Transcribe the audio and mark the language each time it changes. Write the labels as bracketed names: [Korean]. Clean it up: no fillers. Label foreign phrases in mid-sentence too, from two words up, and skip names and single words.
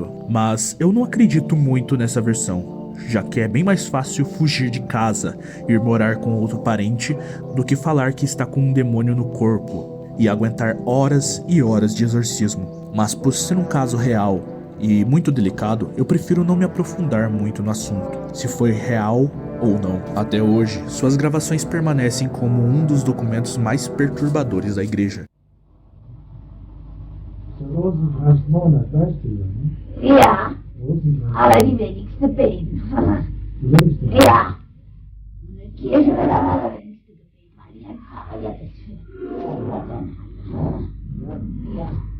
[Portuguese] Mas eu não acredito muito nessa versão, já que é bem mais fácil fugir de casa, ir morar com outro parente, do que falar que está com um demônio no corpo e aguentar horas e horas de exorcismo. Mas por ser um caso real e muito delicado, eu prefiro não me aprofundar muito no assunto, se foi real ou não. Até hoje, suas gravações permanecem como um dos documentos mais perturbadores da igreja. [German] Rosenkranzmonat, weißt du ja, ne? Ja, Rosenkranz. aber die wenigsten beten. Du willst ja. Ja. Eine Kirche wird aber das wenigste Gebet, weil die ein Pfarrer ja ist für. Ja.